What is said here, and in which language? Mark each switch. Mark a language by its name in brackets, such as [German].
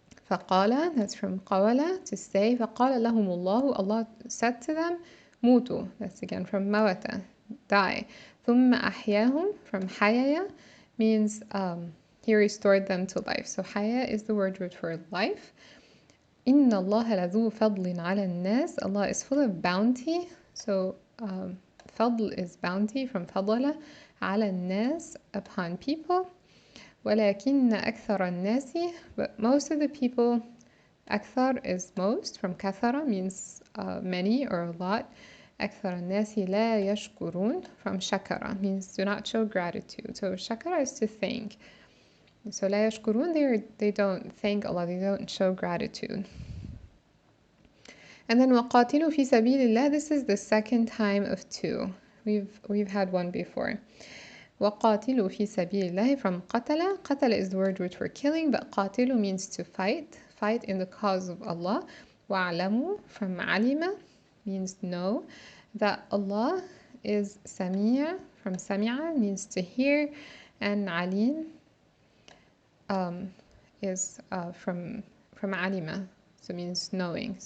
[English] فقال, that's from قال, to say. [Arabic] فقال لهم الله, [English] Allah said to them, موتوا, that's again from موت, die. [Arabic] ثم أحياهم, [English] from حيايا, means he restored them to life. So حيا is the word root for life. [Arabic] إن الله لذو فضل على الناس, [English] Allah is full of bounty. So فضل is bounty from فضل, [Arabic] على الناس, [English] upon people. [Arabic] ولكن أكثر الناس, [English] but most of the people. أكثر is most, from كثر means many or a lot. [Arabic] أكثر الناس لا يشكرون, [English] from شكر means do not show gratitude. So شكر is to thank. So [Arabic] لا يشكرون, [English] they don't thank Allah, they don't show gratitude. And then [Arabic] وقاتلوا في سبيل الله, [English] this is the second time of two. We've had one before. [Arabic] وقاتلوا في سبيل الله, from قتل. [English] قتل is the word root for killing, but قاتلوا means to fight in the cause of Allah. وَعْلَمُوا, from علم, means know, that Allah is سميع, from سميع, means to hear, and عليم is from علم, so means knowing.